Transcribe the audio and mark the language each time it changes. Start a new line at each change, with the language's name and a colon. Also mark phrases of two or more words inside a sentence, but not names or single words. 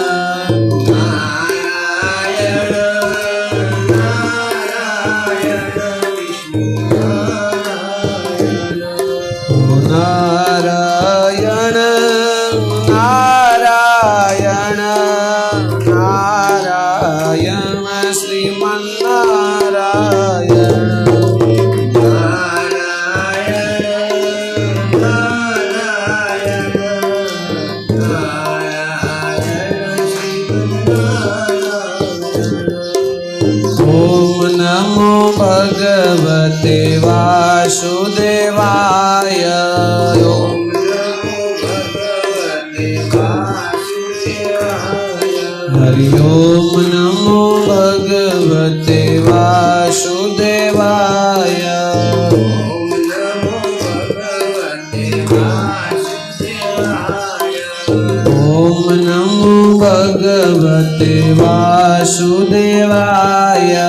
Sanskrit: हो नारायण नारायण नारायण श्रीमन नारायण, ओम नमो भगवते वासुदेवाय, ओम હરિ ઓમ નમો ભગવતે વાસુદેવાય ઓમ નમો ભગવતે વાસુદેવાય.